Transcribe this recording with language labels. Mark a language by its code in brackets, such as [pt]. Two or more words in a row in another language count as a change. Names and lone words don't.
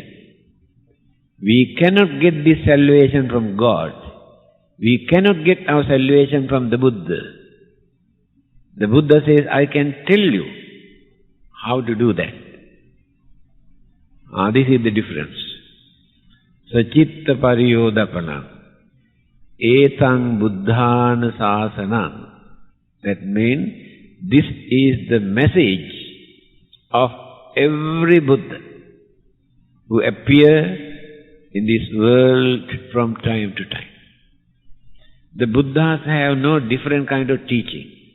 [en] We cannot get this salvation from God. We cannot get our salvation from the Buddha. The Buddha says, I can tell you how to do that. This is the difference. [pi] Sa-chitta pariyodapana. Etang buddhana sasanam. [en] That means this is the message of every Buddha who appears in this world from time to time. The Buddhas have no different kind of teaching.